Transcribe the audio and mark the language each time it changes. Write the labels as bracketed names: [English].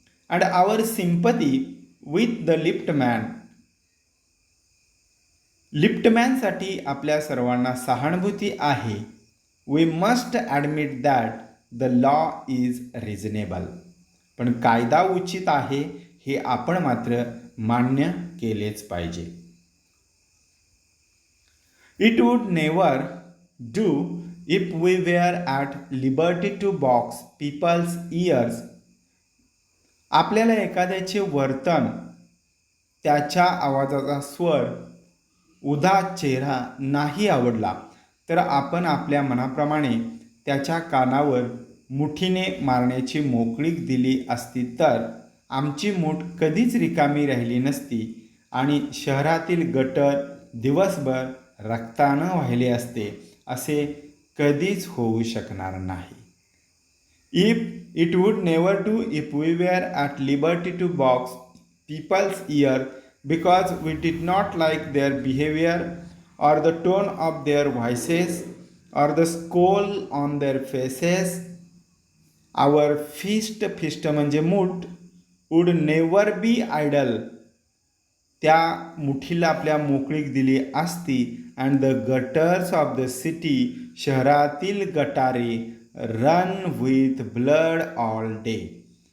[English] and our sympathy with the लिफ्टमॅनसाठी [Marathi] आपल्या सर्वांना सहानुभूती आहे. [English] we must admit that the law is reasonable, [Marathi] पण कायदा उचित आहे हे आपण मात्र मान्य केलेच पाहिजे. [English] It would never do if we were at liberty to box people's ears. [Marathi] आपल्याला एखाद्याचे वर्तन, त्याच्या आवाजाचा स्वर, उदात चेहरा नाही आवडला तर आपण आपल्या मनाप्रमाणे त्याच्या कानावर मुठीने मारण्याची मोकळीक दिली असती तर आमची मूठ कधीच रिकामी राहिली नसती आणि शहरातील गटर दिवसभर रक्तानं वाहिले असते, असे कधीच होऊ शकणार नाही. [English] It would never do if we were at liberty to box people's ear because we did not like their behavior or the tone of their voices or the scowl on their faces. Our fist [Marathi] म्हणजे मूठ [English] would never be idle, [Marathi] त्या मुठीला आपल्या मोकळीक दिली असती. [English] and the gutters of the city, [Marathi] शहरातील गटारे [English] run with blood all day,